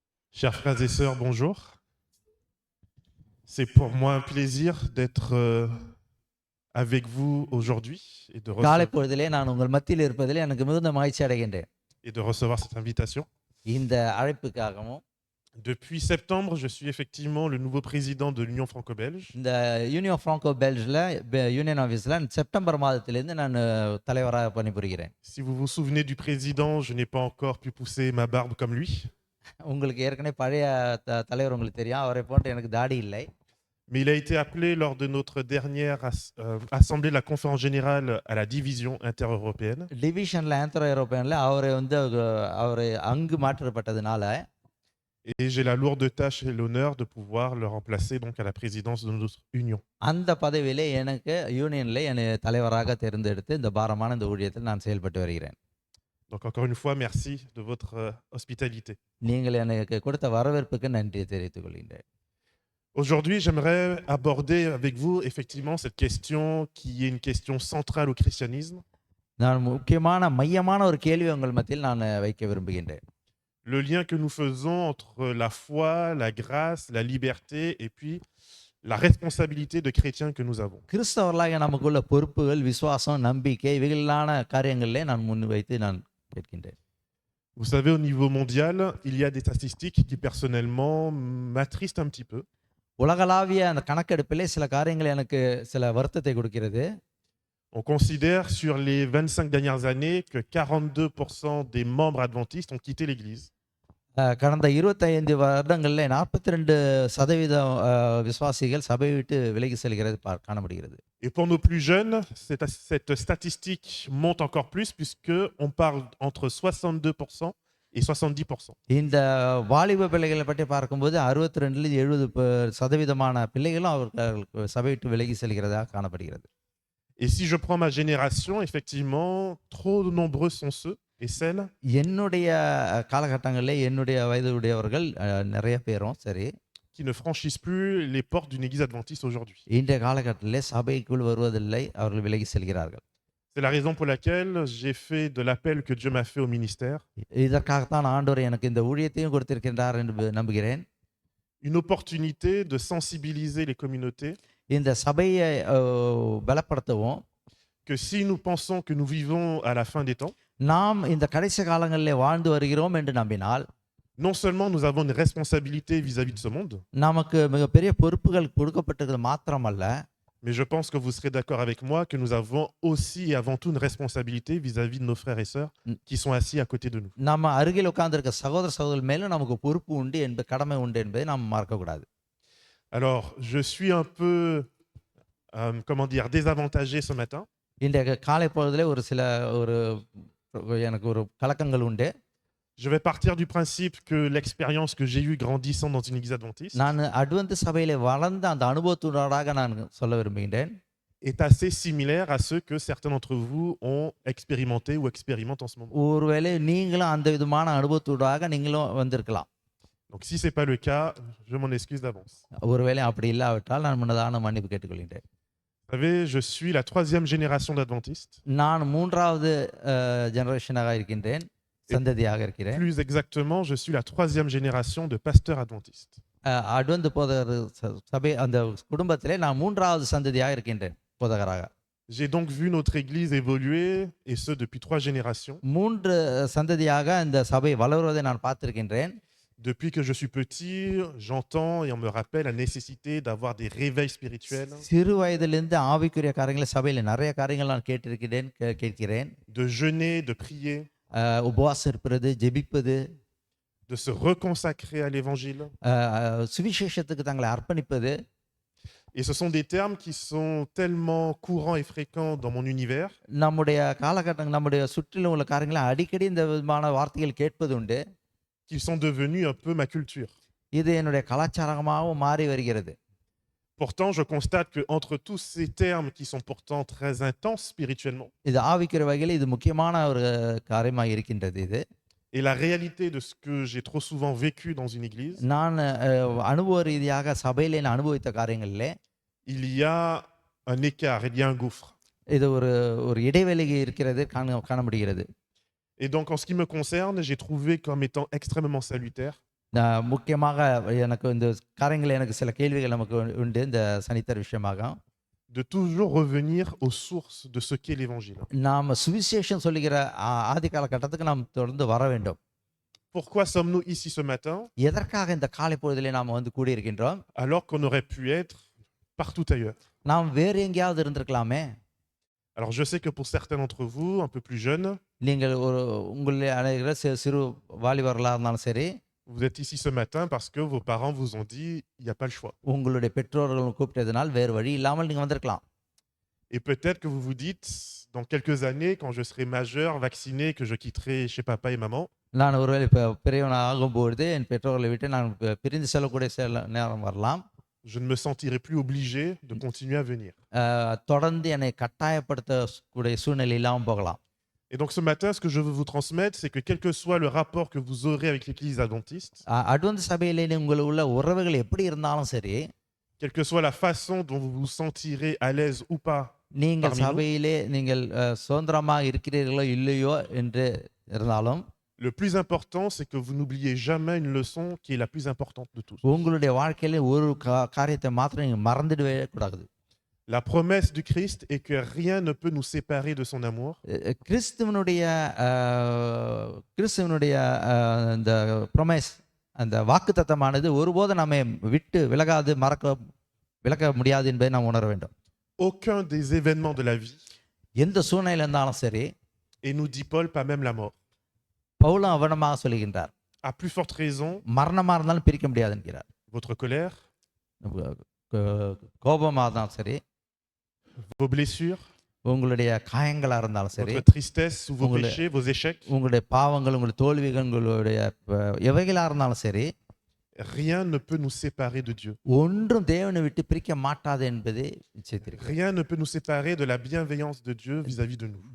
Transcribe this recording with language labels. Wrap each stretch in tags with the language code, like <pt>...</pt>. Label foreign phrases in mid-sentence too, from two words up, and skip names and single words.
<fr>Chers frères et sœurs, bonjour. C'est pour moi un plaisir d'être avec vous aujourd'hui</fr> <ta>காலை பொழுதிலே நான் உங்கள் மத்தியில் இருப்பதிலே எனக்கு மிகுந்த மகிழ்ச்சி அடைகின்றேன்.</ta> <fr>et de recevoir cette invitation.</fr> <ta>இந்த அழைப்புக்காகவும்</ta> <fr>Depuis septembre, je suis effectivement le nouveau président de l'Union franco-belge.</fr> <ta>இந்த யூனியன் ஃப்ராங்கோ பெல்ஜில்</ta> <en>union office</en> <ta>செப்டம்பர் மாதத்திலேருந்து நான் தலைவராக பணிபுரிகிறேன்.</ta> <fr>Si vous vous souvenez du président, je n'ai pas encore pu pousser ma barbe comme lui.</fr> <ta>உங்களுக்கு ஏற்கனவே பழைய தலைவர் உங்களுக்கு தெரியும், அவரை போன்று எனக்கு தாடி இல்லை.</ta> <fr>Mais il a été appelé lors de notre dernière assemblée de la conférence générale à la division intereuropéenne.</fr> <ta>டிவிஷனில் ஆந்திரோ யூரோப்பியனில் அவர் அங்கு மாற்றப்பட்டதுனால</ta> <fr>Et j'ai la lourde tâche et l'honneur de pouvoir le remplacer donc à la présidence de notre union.</fr> <ta>அந்த பதவியிலே எனக்கு யூனியனில் என்னை தலைவராக தேர்ந்தெடுத்து இந்த பாரமான இந்த ஊழியத்தில் நான் செயல்பட்டு வருகிறேன்.</ta> <fr>Donc encore une fois, merci de votre hospitalité.</fr> <ta>நீங்கள் எனக்கு கொடுத்த வரவேற்புக்கு நன்றி தெரிவித்துக் கொள்கின்றேன்.</ta> <fr>Aujourd'hui, j'aimerais aborder avec vous effectivement cette question qui est une question centrale au christianisme.</fr> <ta>நான் முக்கியமான மையமான ஒரு கேள்வி உங்கள் மத்தியில் நான் வைக்க விரும்புகின்றேன்.</ta> <fr>Le lien que nous faisons entre la foi, la grâce, la liberté et puis la responsabilité de chrétiens que nous avons.</fr> <ta>கிறிஸ்தவர்களாக நமக்குள்ள பொறுப்புகள், விசுவாசம், நம்பிக்கை இவைகளான காரியங்களிலே நான் முன்வைத்து நான் கேட்கின்றேன்.</ta> <fr>Vous savez, au niveau mondial, il y a des statistiques qui personnellement m'attristent un petit peu.</fr> <ta>உலகளாவிய அந்த கணக்கெடுப்பிலே சில காரியங்கள் எனக்கு சில வருத்தத்தை கொடுக்கிறது.</ta> <fr>On considère sur les 25 dernières années que 42% des membres adventistes ont quitté l'Église.</fr> <ta>கடந்த 25 வருடங்களில் 42% விசுவாசிகள் சபையை விட்டு விலகி செல்கிறது காணப்படுகிறது.</ta> <fr>Et pour nos plus jeunes, cette statistique monte encore plus puisqu'on parle entre 62% et 70%.</fr> <ta>இந்த வாலிப பிள்ளைகளை பற்றி பார்க்கும்போது 62-70% பிள்ளைகளும் அவர்கள் சபை விட்டு விலகி செல்கிறதாக காணப்படுகிறது.</ta> <fr>Et si je prends ma génération, effectivement, trop nombreux sont ceux et celles</fr> <ta>என்னுடைய காலகட்டங்களில் என்னுடைய வயதுடையவர்கள் நிறைய பேரும் சரி</ta> <fr>qui ne franchissent plus les portes d'une église adventiste aujourd'hui.</fr> <ta>இன்றைய காலகட்டத்தில் சபைக்குள் வருவதில்லை, அவர்கள் விலகி செல்கிறார்கள்.</ta> <fr>C'est la raison pour laquelle j'ai fait de l'appel que Dieu m'a fait au ministère</fr> <ta>இதற்காகத்தான் ஆண்டவர் எனக்கு இந்த ஊழியத்தையும் கொடுத்திருக்கின்றார் என்று நம்புகிறேன்.</ta> <fr>une opportunité de sensibiliser les communautés</fr> <ta>இந்த சபையை பலப்படுத்தவும்,</ta> <fr>que si nous pensons que nous vivons à la fin des temps,</fr> <ta>நாம் இந்த கடைசி காலங்களிலே வாழ்ந்து வருகிறோம் என்று நம்பினால்</ta> <fr>non seulement nous avons une responsabilité vis-à-vis de ce monde,</fr> <ta>நமக்கு மிகப்பெரிய பொறுப்புகள் கொடுக்கப்பட்டிருக்கிறது மாத்திரமல்ல,</ta> <fr>mais je pense que vous serez d'accord avec moi que nous avons aussi et avant tout une responsabilité vis-à-vis de nos frères et sœurs qui sont assis à côté de nous.</fr> <ta>நம்ம அருகில் உட்கார்ந்திருக்க சகோதர சகோதரர் மேலும் நமக்கு பொறுப்பு உண்டு என்பது, கடமை உண்டு என்பதை நாம் மறக்கக்கூடாது.</ta> <fr>Alors, je suis un peu, comment dire, désavantagé ce matin.</fr> <ta>இன்றைய காலை பொழுதிலே எனக்கு ஒரு கலக்கங்கள் உண்டு.</ta> <fr>Je vais partir du principe que l'expérience que j'ai eue grandissant dans une église adventiste</fr> <ta>நான் அட்வென்ட் சபையிலே வளர்ந்த அந்த அனுபவத்தினராக நான் சொல்ல விரும்புகின்றேன்.</ta> <fr>est assez similaire à ceux que certains d'entre vous ont expérimenté ou expérimentent en ce moment.</fr> <ta>ஒருவேளை நீங்களும் அந்த விதமான அனுபவத்தோடாக நீங்களும் வந்திருக்கலாம்.</ta> <fr>Donc si ce n'est pas le cas, je m'en excuse d'avance.</fr> <ta>ஒருவேளை அப்படி இல்லாவிட்டால் நான் முன்னதான மன்னிப்பு கேட்டுக்கொள்கின்றேன்.</ta> <fr>Vous savez, je suis la 3e génération d'adventistes.</fr> <ta>நான் 3வது ஜெனரேஷனாக இருக்கின்றேன், சந்ததியாக இருக்கிறேன்.</ta> <fr>Plus exactement, je suis la 3e génération de pasteurs adventistes.</fr> <ta>அட்வென்ட் போதகர் சபை அந்த குடும்பத்திலே நான் 3வது சந்ததியாக இருக்கின்றேன் போதகராக.</ta> <fr>J'ai donc vu notre église évoluer, et ce depuis 3 générations.</fr> <ta>3 சந்ததியாக இந்த சபை வளருவதை நான் பார்த்திருக்கின்றேன்.</ta> <fr>Depuis que je suis petit, j'entends et on me rappelle la nécessité d'avoir des réveils spirituels,</fr> <ta>சிறு வயதிலிருந்து ஆவிக்குரிய காரியங்களை சபையில் நிறைய காரியங்கள் நான் கேட்கிறேன்.</ta> <fr>de jeûner, de prier,</fr> <ta>உபவாசம் இருப்பது, ஜெபிப்பது,</ta> <fr>de se reconsacrer à l'évangile.</fr> <ta>சுவிசேஷத்துக்கு தங்களை அர்ப்பணிப்பது.</ta> <fr>Et ce sont des termes qui sont tellement courants et fréquents dans mon univers</fr> <ta>நம்முடைய காலகட்டம், நம்முடைய சுற்றிலும் உள்ள காரியங்களை அடிக்கடி இந்த விதமான வார்த்தைகள் கேட்பது உண்டு.</ta> <fr>qu'ils sont devenus un peu ma culture.</fr> <ta>இது என்னுடைய கலாச்சாரமாகவும் மாறி வருகிறது.</ta> <fr>Pourtant, je constate que entre tous ces termes qui sont pourtant très intenses spirituellement,</fr> <ta>இது ஆவிக்குரிய வகையில் இது முக்கியமான ஒரு காரியமாக இருக்கின்றது. இது</ta> <fr>et la réalité de ce que j'ai trop souvent vécu dans une église,</fr> <ta>நான் அனுபவ ரீதியாக சபையிலே நான் அனுபவித்த காரியங்களிலே</ta> <fr>il y a un écart, il y a un gouffre.</fr> <ta>இது ஒரு இடைவெளி இருக்கிறது, காண முடிகிறது.</ta> <fr>Et donc, en ce qui me concerne, j'ai trouvé comme étant extrêmement salutaire</fr> <ta>முக்கியமாக எனக்கு இந்த காரியங்கள் எனக்கு சில கேள்விகள் நமக்கு உண்டு இந்த சனித்தர விஷயமாக.</ta> <fr>de toujours revenir aux sources de ce qu'est l'évangile.</fr> <ta>நாம் சுவிசேஷம் சொல்லுகிற ஆதி காலகட்டத்துக்கு நாம் தொடர்ந்து வர வேண்டும்.</ta> <fr>Pourquoi sommes-nous ici ce matin</fr> <ta>எதற்காக இந்த காலை பொழுதிலே நாம் வந்து கூடியிருக்கின்றோம்?</ta> <fr>alors qu'on aurait pu être partout ailleurs?</fr> <ta>நாம் வேறு எங்கேயாவது இருந்திருக்கலாமே.</ta> <fr>Alors je sais que pour certains d'entre vous, un peu plus jeunes,</fr> <ta>நீங்கள் உங்களில் அனைவரும் சிறு வாலிபர்களாக இருந்தாலும் சரி,</ta> <fr>vous êtes ici ce matin parce que vos parents vous ont dit il n'y a pas le choix.</fr> <ta>உங்களுடைய பெற்றோர்கள் கூப்பிட்டதனால் வேறு வழி இல்லாமல் நீங்கள் வந்திருக்கலாம்.</ta> <fr>Et peut-être que vous vous dites, dans quelques années, quand je serai majeur, vacciné, que je quitterai chez papa et maman,</fr> <ta>நான் ஒருவேளை இப்போ பெரியவனாக ஆகும்பொழுது என் பெற்றோர்களை விட்டு நான் பிரிந்து செல்லக்கூடிய நேரம் வரலாம்.</ta> <fr>je ne me sentirai plus obligé de continuer à venir.</fr> <ta>தொடர்ந்து என்னை கட்டாயப்படுத்தக்கூடிய சூழ்நிலை இல்லாமல் போகலாம்.</ta> <fr>Et donc ce matin, ce que je veux vous transmettre, c'est que quel que soit le rapport que vous aurez avec l'église adventiste,</fr> <ta>அட்வென்ட் சபையிலே உங்களுக்கு உள்ள உறவுகள் எப்படி இருந்தாலும் சரி,</ta> <fr>quelle que soit la façon dont vous vous sentirez à l'aise ou pas,</fr> <ta>நீங்கள்</ta> <fr>parmi nous,</fr> <ta>சபையிலே நீங்கள் சுதந்திரமாக இருக்கிறீர்களோ இல்லையோ என்று இருந்தாலும்,</ta> <fr>le plus important, c'est que vous n'oubliez jamais une leçon qui est la plus importante de tous.</fr> <ta>உங்களுடைய வாழ்க்கையில ஒரு காரியத்தை மாத்திரம் நீங்கள் மறந்துடவே கூடாது.</ta> <fr>La promesse du Christ est que rien ne peut nous séparer de son amour.</fr> <ta>கிறிஸ்துவனுடைய இந்த ப்ரொமைஸ், அந்த வாக்குத்தத்தமானது ஒருபோதும் நம்மை விட்டு விலகாது, விலக முடியாது என்பதை நாம் உணர வேண்டும்.</ta> <fr>Aucun des événements de la vie,</fr> <ta>எந்த சூழ்நிலை இருந்தாலும் சரி,</ta> <fr>et nous dit Paul, pas même la mort.</fr> <ta>பவுலும் அவனமாக சொல்லுகின்றார்,</ta> <fr>À plus forte raison,</fr> <ta>மரணமாக இருந்தாலும் பிரிக்க முடியாது என்கிறார்.</ta> <fr>votre colère,</fr> <ta>கோபமாக இருந்தாலும் சரி,</ta> <fr>vos blessures,</fr> <ta>உங்களுடைய காயங்களாக இருந்தாலும் சரி,</ta> <fr>votre tristesse ou vos péchés, vos échecs,</fr> <ta>உங்களுடைய பாவங்கள், உங்களுடைய தோல்விகள், உங்களுடைய எவைகளாக இருந்தாலும் சரி,</ta> <fr>rien ne peut nous séparer de Dieu.</fr> <ta>ஒன்றும் தேவனை விட்டு பிரிக்க மாட்டாது என்பது நிச்சயித்திருக்கிறது.</ta> <fr>Rien ne peut nous séparer de la bienveillance de Dieu vis-à-vis de nous.</fr>